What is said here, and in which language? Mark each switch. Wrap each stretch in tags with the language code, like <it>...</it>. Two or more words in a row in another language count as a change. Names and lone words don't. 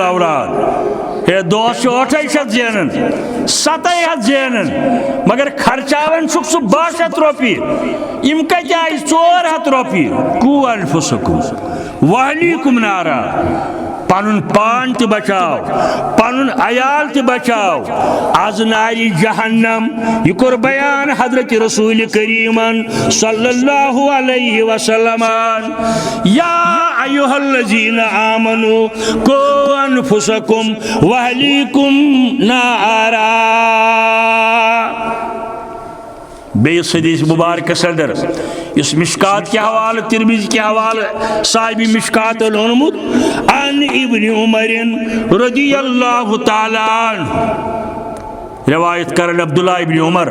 <ks>اولاد ہے دوس چھُ 800 زینان 700 زینان مگر خرچاون چھُکھ سُہ 1200 رۄپیہِ یِم کتہِ آیہِ 400 رۄپیہِ</ks> <ar>قُو انفسکم واہلیکم نارا</ar> <ks>پنن پان تہ بچاو پنن عیال تہ بچاو از ناری جہنم یہ کور بیان حضرت رسول کریمن</ks> <ar>صلی اللہ علیہ وسلم یا ایھا الذین آمنوا قوا انفسکم واہلیکم نارا</ar> <ks>بیس حدیث مبارکس اندر اس مشکات</ks> <ur>کے حوالہ</ur> <ks>ترمذی</ks> <ur>کے حوالہ</ur> <ks>صاحب مشکات العلمود</ks> <ar>عن ابن عمر رضی اللہ تعالی عنہ</ar> <ks>روایت کرن عبداللہ ابن عمر</ks>